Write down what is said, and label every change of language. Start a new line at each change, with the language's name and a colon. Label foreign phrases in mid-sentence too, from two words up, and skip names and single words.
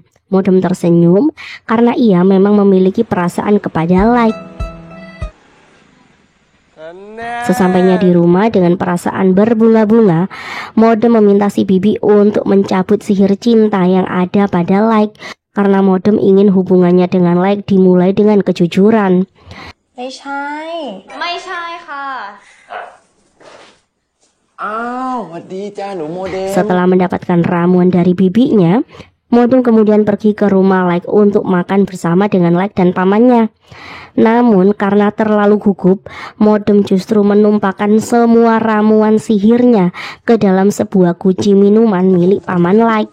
Indonesian: Modem tersenyum karena ia memang memiliki perasaan kepada Like. Sesampainya di rumah dengan perasaan berbunga-bunga, Modem meminta si bibi untuk mencabut sihir cinta yang ada pada Like karena Modem ingin hubungannya dengan Like dimulai dengan kejujuran.
Thai: ไม่ใช่ค่ะ สวัสดีจ้าหนูโมเดล
Indonesian: Setelah mendapatkan ramuan dari bibinya, Modem kemudian pergi ke rumah Like untuk makan bersama dengan Like dan pamannya. Namun karena terlalu gugup, Modem justru menumpahkan semua ramuan sihirnya ke dalam sebuah guci minuman milik paman Like.